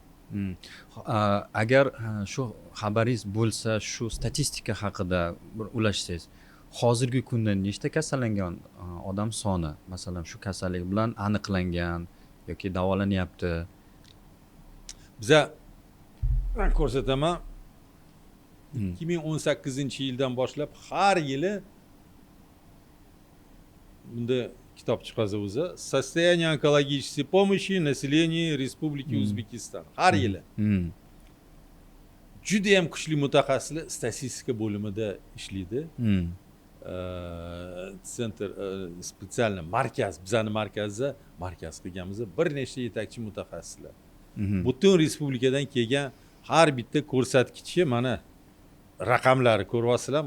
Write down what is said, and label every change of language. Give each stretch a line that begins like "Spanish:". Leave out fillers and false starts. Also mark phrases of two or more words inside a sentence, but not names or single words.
Uzbek: Agar shu xabaringiz bo'lsa, shu statistika haqida bir ulashsangiz, hozirgi kunda nechta kasallangan odam soni, masalan, shu kasallik bilan aniqlangan yoki davolanyapti? Biza ko'rsataman. 2018-yildan boshlab har yili bunda kitob chiqadi o'zi.
Russian: Состояние онкологической помощи населению Республики O'zbekiston.
Uzbek: Har yili.
Russian: Juda ham kuchli mutaxassislar statistika bo'limida ishlaydi. Центр специальный
Uzbek: markaz, bizani markazda markaz qilganmiz, bir nechta yetakchi mutaxassislar. Butun respublikadan kelgan har bitta ko'rsatkichi mana raqamlari ko'ryapsizlarmi?